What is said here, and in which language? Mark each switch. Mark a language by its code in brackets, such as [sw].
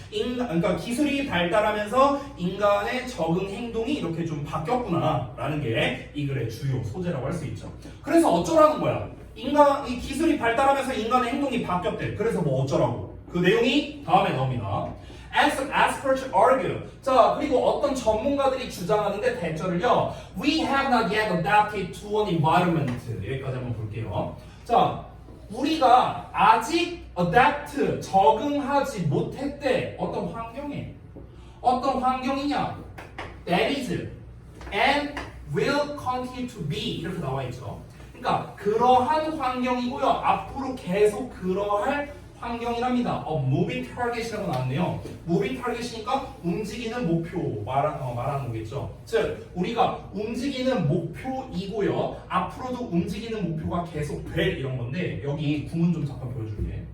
[ko] 그러니까 기술이 발달하면서 인간의 적응 행동이 이렇게 좀 바뀌었구나라는 게 이 글의 주요 소재라고 할 수 있죠. 그래서 어쩌라는 거야? 이 기술이 발달하면서 인간의 행동이 바뀌었대. 그래서 뭐 어쩌라고? 그 내용이 다음에 나옵니다. [en] As experts argue. [ko] 자, 그리고 어떤 전문가들이 주장하는데 대절을요. [en] We have not yet adapted to an environment. [ko] 여기까지 한번 볼게요. 자, 우리가 아직 adapt, 적응하지 못했대. 어떤 환경에. 어떤 환경이냐? [en] That is and will continue to be. [ko] 이렇게 나와 있죠. 그러니까 그러한 환경이고요. 앞으로 계속 그러할 환경이랍니다. moving target이라고 나왔네요. moving target이니까 움직이는 목표 말하는 거겠죠. 즉 우리가 움직이는 목표이고요. 앞으로도 움직이는 목표가 계속 될 이런 건데 여기 구문 좀 잠깐 보여줄게.